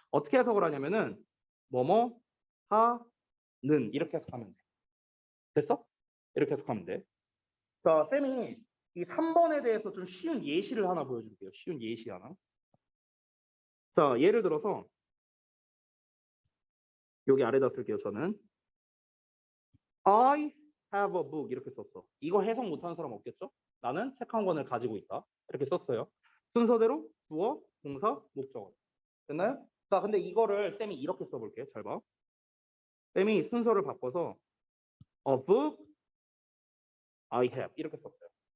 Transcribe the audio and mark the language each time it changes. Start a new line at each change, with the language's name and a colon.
Korean: 어떻게 해석을 하냐면은 뭐뭐 하는 이렇게 해석하면 돼. 됐어? 이렇게 해석하면 돼. 자, 쌤이 이 3번에 대해서 좀 쉬운 예시를 하나 보여줄게요. 쉬운 예시 하나. 자, 예를 들어서 여기 아래다 쓸게요. 저는
English: I have a book
Korean: 이렇게 썼어. 이거 해석 못하는 사람 없겠죠? 나는 책 한 권을 가지고 있다. 이렇게 썼어요. 순서대로 주어, 동사, 목적어. 됐나요? 자, 근데 이거를 쌤이 이렇게 써볼게요. 잘 봐. 쌤이 순서를 바꿔서
English: a book I have
Korean: 이렇게 썼어요.